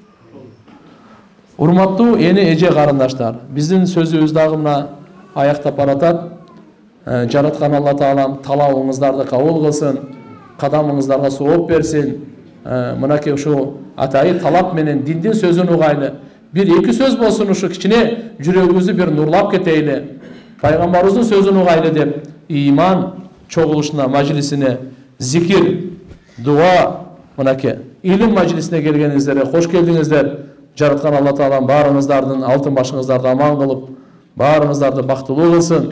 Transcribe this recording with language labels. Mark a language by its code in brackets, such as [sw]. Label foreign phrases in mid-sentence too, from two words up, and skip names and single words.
[ky] Урматтуу эне эже карындаштар, биздин сөзүбүз дагы мына аяктап баратат. Жараткан Алла Таалам талабыңыздарды кабыл кылсын, кадамыңыздарга сооп берсин. Мынакей ушу атайы талап менен диндин сөзүн угайлы. Бир эки сөз болсун ушу кичине жүрөгүбүздү бир нурлап кетейли. Пайгамбарыбыздын сөзүн угайлы деп, иман чогулушуна, мажлисине, зикир, дуа, мынакей илим мажлисине келгениңиздерге кош келдиңиздер. Жараткан Алла Таалам баарыңыздардын алтын башыңыздарды аман кылып, баарыңыздарды бактылуу кылсын.